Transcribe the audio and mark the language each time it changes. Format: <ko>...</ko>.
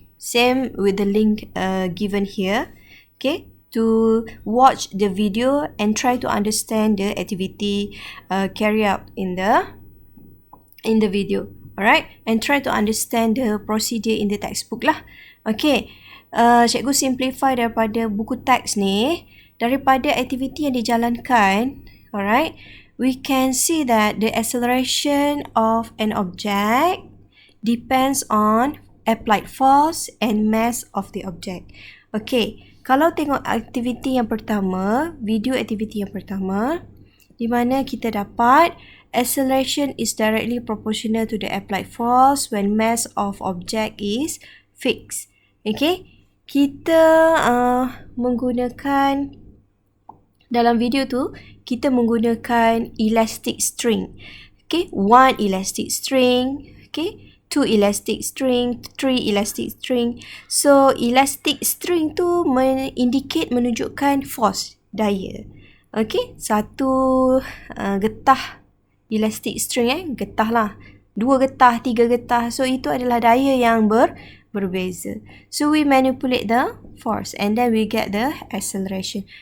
<en>Same with the link given here. Okay, to watch the video and try to understand the activity carry out in the video. Alright, and try to understand the procedure in the textbook lah.</en> <ms>Okay, cikgu simplify daripada buku teks ni, daripada aktiviti yang dijalankan.</ms> <en>Alright, we can see that the acceleration of an object depends on applied force and mass of the object.</en> <ms>Okay, kalau tengok aktiviti yang pertama, video aktiviti yang pertama, di mana kita dapat</ms> <en>acceleration is directly proportional to the applied force when mass of object is fixed.</en> <ms>Okay, kita menggunakan, dalam video tu, kita menggunakan elastic string.</ms> <en>Okay, one elastic string. Okay, 2 elastic string, 3 elastic string.</en> <ms>So, elastic string tu menunjukkan force, daya. Okay, satu getah elastic string getah lah. 2 getah, 3 getah. So, itu adalah daya yang berbeza.</ms> <en>So, we manipulate the force and then we get the acceleration.</en>